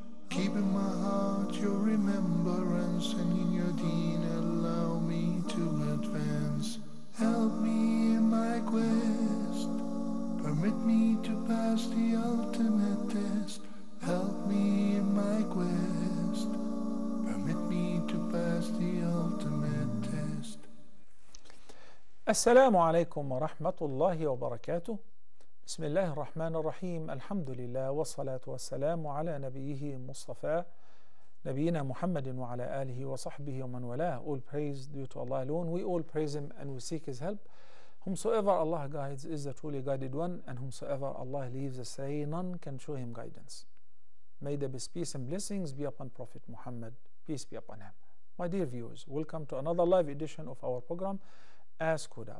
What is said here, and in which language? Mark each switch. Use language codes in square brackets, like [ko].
[en] Keep in my heart your remembrance, and in your deen allow me to advance. Help me in my quest, permit me to pass the ultimate test. Help me in my quest, permit me to pass the ultimate test. [ar] السلام عليكم ورحمة الله وبركاته. بسم الله الرحمن الرحيم. الحمد لله والصلاة والسلام على نبيه مصطفى نبينا محمد وعلى آله وصحبه ومن والاه. [en] All praise due to Allah alone. We all praise Him and we seek His help. Whomsoever Allah guides is the truly guided one, and whomsoever Allah leaves astray, none can show him guidance. May the peace and blessings be upon Prophet Muhammad, peace be upon him. My dear viewers, welcome to another live edition of our program, Ask Huda.